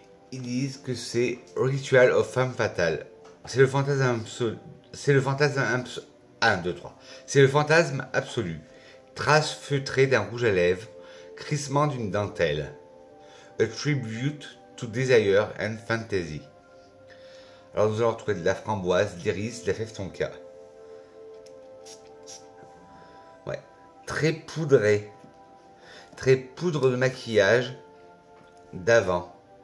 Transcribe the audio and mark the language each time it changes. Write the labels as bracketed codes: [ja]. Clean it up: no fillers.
[fr] Ils disent que c'est Ritual of Femme Fatale. C'est le fantasme absolu. C'est le fantasme absolu. 1, 2, 3. C'est le fantasme absolu. Trace feutrée d'un rouge à lèvres. Crissement d'une dentelle. [en] A tribute to desire and fantasy. [fr] Alors nous allons retrouver de la framboise, de l'iris, de la fève tonka. Ouais. Très poudré. Très poudre de maquillage d'avant.